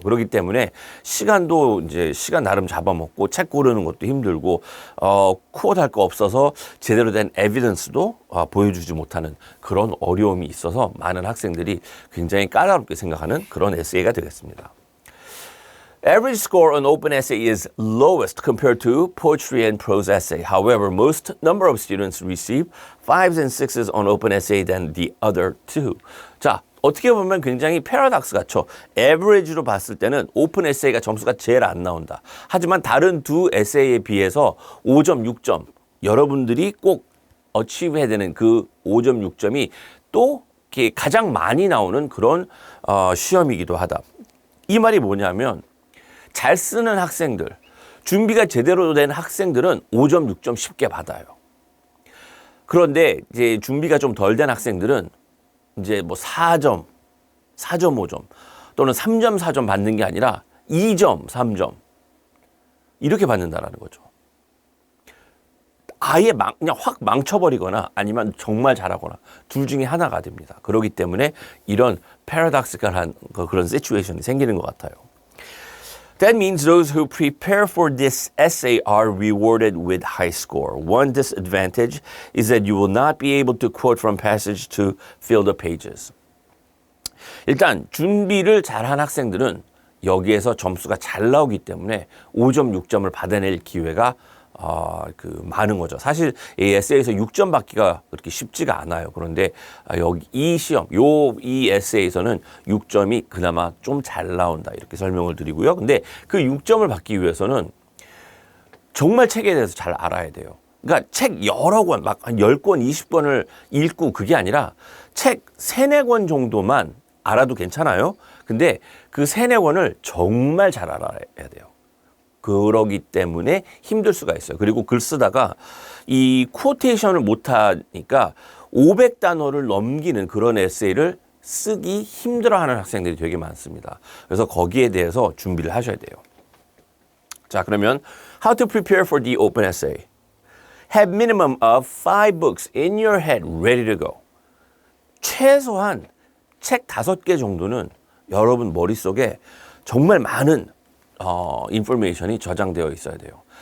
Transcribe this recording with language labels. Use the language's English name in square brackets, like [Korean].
[Korean] 그렇기 때문에 시간도 이제 시간 나름 잡아먹고 책 고르는 것도 힘들고 코드 할 거 없어서 제대로 된 에비던스도 보여주지 못하는 그런 어려움이 있어서 많은 학생들이 굉장히 까다롭게 생각하는 그런 에세이가 되겠습니다. [English] Average score on open essay is lowest compared to poetry and prose essay. However, most number of students receive 5s and 6s on open essay than the other two. [Korean] 자, 어떻게 보면 굉장히 패러닥스 같죠. 에버리지로 봤을 때는 오픈 에세이가 점수가 제일 안 나온다. 하지만 다른 두 에세이에 비해서 5점, 6점 여러분들이 꼭 어치브해야 되는 그 5점, 6점이 또 가장 많이 나오는 그런 시험이기도 하다. 이 말이 뭐냐면 잘 쓰는 학생들, 준비가 제대로 된 학생들은 5점, 6점 쉽게 받아요. 그런데 이제 준비가 좀 덜 된 학생들은 이제 뭐 4점, 4.5점 또는 3점, 4점 받는 게 아니라 2점, 3점 이렇게 받는다라는 거죠. 아예 그냥 확 망쳐버리거나 아니면 정말 잘하거나 둘 중에 하나가 됩니다. 그렇기 때문에 이런 패러닥시컬한 그런 시츄에이션이 생기는 것 같아요. [English] That means those who prepare for this essay are rewarded with high score. One disadvantage is that you will not be able to quote from passage to fill the pages. [Korean] 일단 준비를 잘한 학생들은 여기에서 점수가 잘 나오기 때문에 5점, 6점을 받아낼 기회가 많은 거죠. 사실 이 에세이에서 6점 받기가 그렇게 쉽지가 않아요. 그런데 여기 이 시험, 이 에세이에서는 6점이 그나마 좀 잘 나온다 이렇게 설명을 드리고요. 근데 그 6점을 받기 위해서는 정말 책에 대해서 잘 알아야 돼요. 그러니까 책 여러 권, 막 한 10권, 20권을 읽고 그게 아니라 책 3, 4권 정도만 알아도 괜찮아요. 근데 그 3, 4권을 정말 잘 알아야 돼요. 그러기 때문에 힘들 수가 있어요. 그리고 글 쓰다가 이 쿼테이션을 못하니까 500단어를 넘기는 그런 에세이를 쓰기 힘들어하는 학생들이 되게 많습니다. 그래서 거기에 대해서 준비를 하셔야 돼요. 자, 그러면 [English] How to prepare for the open essay. Have minimum of 5 books in your head ready to go. [Korean] 최소한 책 5개 정도는 여러분 머릿속에 정말 많은 인포메이션이 저장되어 있어야 돼요.